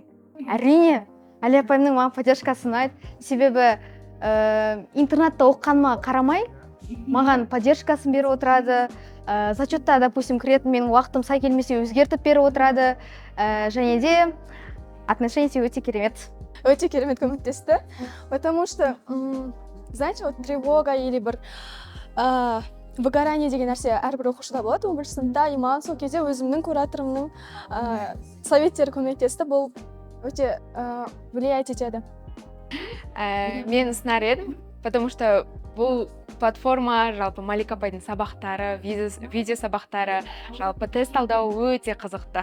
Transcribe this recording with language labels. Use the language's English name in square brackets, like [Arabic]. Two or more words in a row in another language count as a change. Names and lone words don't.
[Kazakh] Әрине, Али апайымның маған поддержкасы ұнайды. Себебі интернетте оқығаныма қарамай, маған поддержкасын беріп отырады. Зачетта, допустим, кіретін менің уақытым сай келмесе өзгертіп беріп отырады. Және де отношение өте керемет. Өте керемет көмектесті. [Russian] Потому что, знаете, вот тревога или [Kazakh] бір выгорание деген нәрсе әрбір оқушыда болады. 11 сыныпта и маған сол кезде өзімнің кураторымның советтері көмектесті. Бұл өте влиять етеді. Мен ұсынар едім, [Russian] потому что [Kazakh] бұл платформа, жалпы Малика апайдың сабақтары, видео сабақтары, жалпы тест талдауы өте қызықты.